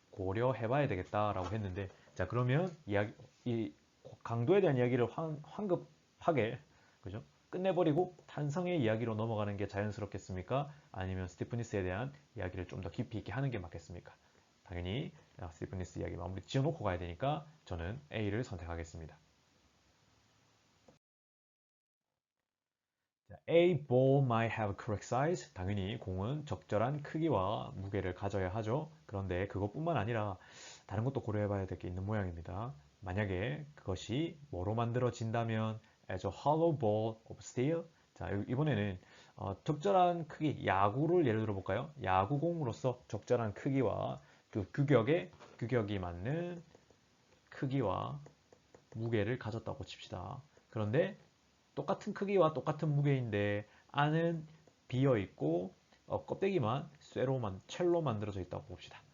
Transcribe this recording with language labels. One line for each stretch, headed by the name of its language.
Korean: 고려해봐야 되겠다라고 했는데 자 그러면 이야기 이 강도에 대한 이야기를 황급하게 그죠? 끝내버리고 탄성의 이야기로 넘어가는 게 자연스럽겠습니까? 아니면 스티프니스에 대한 이야기를 좀 더 깊이 있게 하는 게 맞겠습니까? 당연히 스티프니스 이야기 마무리 지어놓고 가야 되니까 저는 A를 선택하겠습니다.
English: A ball might have correct size.
Korean: 당연히 공은 적절한 크기와 무게를 가져야 하죠. 그런데 그것뿐만 아니라 다른 것도 고려해봐야 될 게 있는 모양입니다. 만약에 그것이 뭐로 만들어진다면
English: as a hollow ball of steel.
Korean: 자, 이번에는 적절한 크기, 야구를 예를 들어 볼까요? 야구공으로서 적절한 크기와 그 규격이 맞는 크기와 무게를 가졌다고 칩시다. 그런데 똑같은 크기와 똑같은 무게인데 안은 비어 있고 껍데기만 첼로 만들어져 있다고 봅시다.